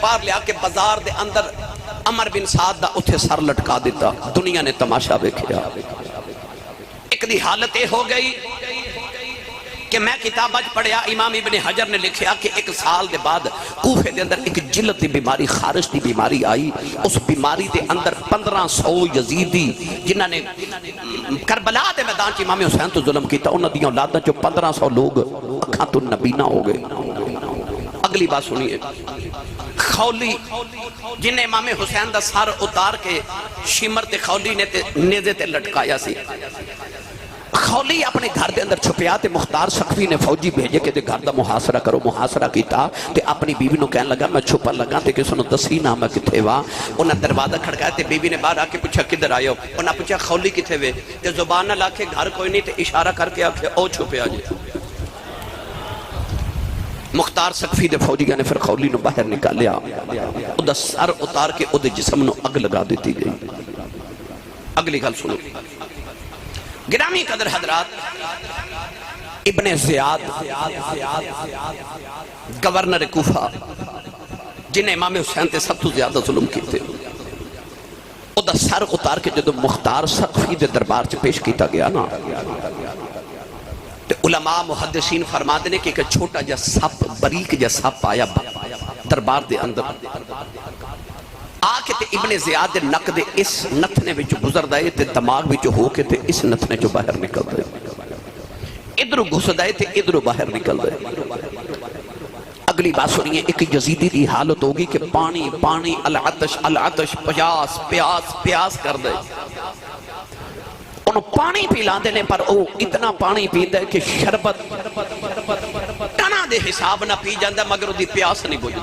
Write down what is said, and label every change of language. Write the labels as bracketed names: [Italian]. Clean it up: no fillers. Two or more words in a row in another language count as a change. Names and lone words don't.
[Punjabi] باہر لیا کے بازار دے اندر عمر بن سعد دا اتھے سر لٹکا دیتا دنیا نے تماشا بیکھیا ایک دی حالت ہو گئی کہ میں کتاب اج پڑھیا امام ابن حجر نے لکھیا کہ ایک سال دے بعد کوفے دے اندر ایک جلد دی بیماری خارش دی بیماری آئی اس بیماری دے اندر 1500 یزیدی جنہاں نے کربلا دے میدان چ امام حسین تو ظلم کیتا انہاں دیاں اولاداں چ 1500 لوگ اکھاں تو نبینا ہو گئے اگلی بات سنیے خولی جنہیں امام حسین دا سار اتار کے شمر تے خولی نے نیزے تے لٹکایا سی خولی اپنے گھر دے اندر چھپیا تے مختار ثقفی نے فوجی بھیجے کہ تے گھر دا محاصرہ کرو محاصرہ کیتا تے اپنی بیوی نو کہنے لگا میں چھپا لگا تے کسو نو دسی نہ میں کتھے وا انہاں دروازہ کھڑکایا تے بیوی نے باہر آ کے پوچھا کدھر آئے ہو انہاں پوچھا خولی کتھے وے تے زبان نہ لا کے گھر کوئی نہیں تے اشارہ کر کے آکھے او چھپیا جی مختار ثقفی دے فوجیاں نے پھر خولی نو باہر نکالیا او دا سر اتار کے او دے جسم نو اگ لگا دیتی گئی اگلی گل سنو گرامی قدر حضرات ابن زیاد گورنر کوفہ جنہیں امام حسین تے سب تو زیادہ ظلم کیتے او دا سر اتار کے جدو مختار ثقفی دے دربار چ پیش کیتا گیا نا علماء محدثین فرما دینے کہ ایک چھوٹا جا سپ بریک جا سپ آیا دربار دے اندر آکے تے ابن زیاد دے نک دے اس نتنے وچ گزر دائے تے دماغ وچ ہو کے تے اس نتنے جو باہر نکل دائے ادھر گھس دائے تے ادھر باہر نکل دائے اگلی بات سنیے ایک یزیدی دی حالت ہوگی کہ پانی پانی [Arabic] العطش العطش [Punjabi] پیاس پیاس پیاس کر دائے انہوں پانی پی لاندے نے پر او اتنا پانی پی دے کہ شربت ٹنا دے حساب نہ پی جاندہ مگر دی پیاس نہیں بجھ